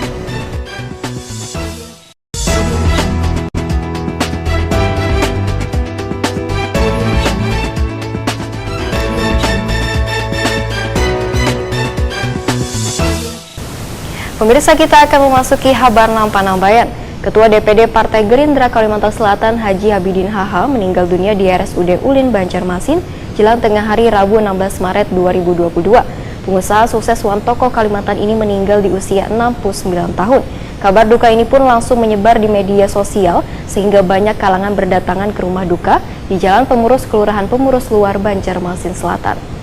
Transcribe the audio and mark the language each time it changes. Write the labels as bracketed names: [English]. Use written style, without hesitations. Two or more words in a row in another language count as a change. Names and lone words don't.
[Indonesian] Pemirsa, kita akan memasuki Habar Nampanambayan. Ketua DPD Partai Gerindra Kalimantan Selatan Haji Abidin HH meninggal dunia di RSUD Ulin Banjarmasin jelang tengah hari Rabu 16 Maret 2022. Pengusaha sukses Wan Tokoh Kalimantan ini meninggal di usia 69 tahun. Kabar duka ini pun langsung menyebar di media sosial sehingga banyak kalangan berdatangan ke rumah duka di Jalan Pengurus Kelurahan Pengurus Luar Banjarmasin Selatan.